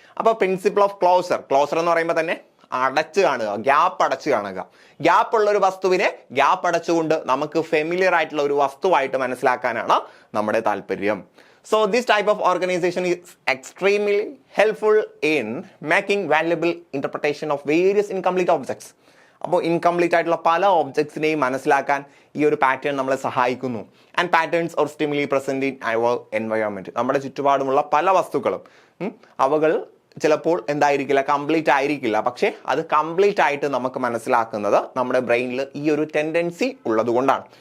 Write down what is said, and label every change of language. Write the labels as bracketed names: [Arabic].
[Malayalam] അപ്പോൾ principle of closer എന്ന് പറയുമ്പോൾ തന്നെ അടച്ചു കാണുക, ഗ്യാപ്പ് അടച്ചു കാണുക. ഗ്യാപ്പ് ഉള്ള ഒരു വസ്തുവിനെ ഗ്യാപ്പ് അടച്ചുകൊണ്ട് നമുക്ക് ഫെമിലിയർ ആയിട്ടുള്ള ഒരു വസ്തുവായിട്ട് മനസ്സിലാക്കാനാണ് നമ്മുടെ താല്പര്യം. [English] So this type of organization is extremely helpful in making valuable interpretation of various incomplete objects. [Malayalam] അപ്പോൾ ഇൻകംപ്ലീറ്റ് ആയിട്ടുള്ള പല ഒബ്ജക്ട്സിനെയും മനസ്സിലാക്കാൻ ഈ ഒരു പാറ്റേൺ നമ്മളെ സഹായിക്കുന്നു. [English] and patterns or stimuli present in our environment, [Malayalam] നമ്മുടെ ചുറ്റുപാടുമുള്ള പല വസ്തുക്കളും അവകൾ ചിലപ്പോൾ എന്തായിരിക്കില്ല, കംപ്ലീറ്റ് ആയിരിക്കില്ല. പക്ഷെ അത് കംപ്ലീറ്റ് ആയിട്ട് നമുക്ക് മനസ്സിലാക്കുന്നത് നമ്മുടെ ബ്രെയിനിൽ ഈ ഒരു ടെൻഡൻസി ഉള്ളത് കൊണ്ടാണ്.